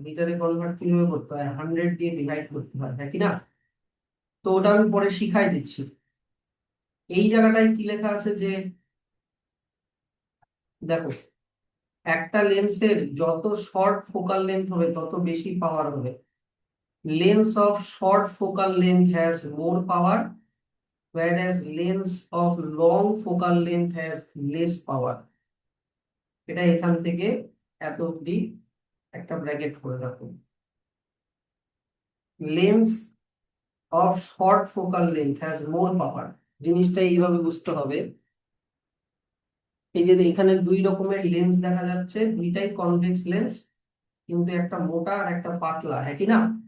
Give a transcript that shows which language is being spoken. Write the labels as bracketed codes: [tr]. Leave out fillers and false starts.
[bn] মিটারে কনভার্ট কিভাবে করতে হয়, 100 দিয়ে ডিভাইড করতে হয়, হ্যাঁ কি না? তো ওটা আমি পরে শিখাই দিচ্ছি। এই জায়গাটায় কি লেখা আছে, যে দেখো একটা লেন্সের যত শর্ট ফোকাল লেন্থ হবে তত বেশি পাওয়ার হবে। [en] Lens of short focal length has more power, whereas lens of long focal length has less power। [bn] এটা এখান থেকে এত অব্দি একটা ব্র্যাকেট করে রাখুন। [en] lens of short focal length has more power, [bn] জিনিসটা এইভাবে বুঝতে হবে। এই যে এখানে দুই রকমের লেন্স দেখা যাচ্ছে, দুইটাই কনভেক্স লেন্স, কিন্তু একটা মোটা আর একটা পাতলা, একই না?